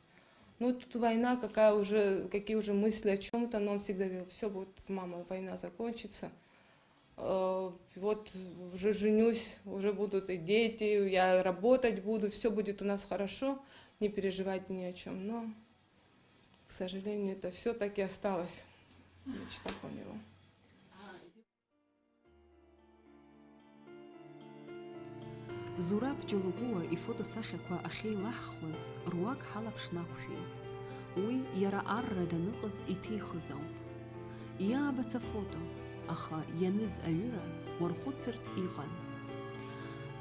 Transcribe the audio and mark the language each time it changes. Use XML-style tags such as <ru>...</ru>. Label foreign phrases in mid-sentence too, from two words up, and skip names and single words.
<ru>Ну, тут война, какие уже мысли о чем-то, но он всегда говорил, все будет, мама, война закончится. Вот уже женюсь, уже будут и дети, я работать буду, все будет у нас хорошо, не переживайте ни о чем. Но, к сожалению, это все-таки осталось в мечтах у него.</ru> <ab>Зураб ҷолугуа ифотосахьақәа ахьеилаҳхуаз руак ҳалаԥшнақәшәеит. Уи иара арра даныҟаз иҭихыз ауп. Иаабац афото, аха ианыз аҩыра уархәыцыртә иҟан.</ab>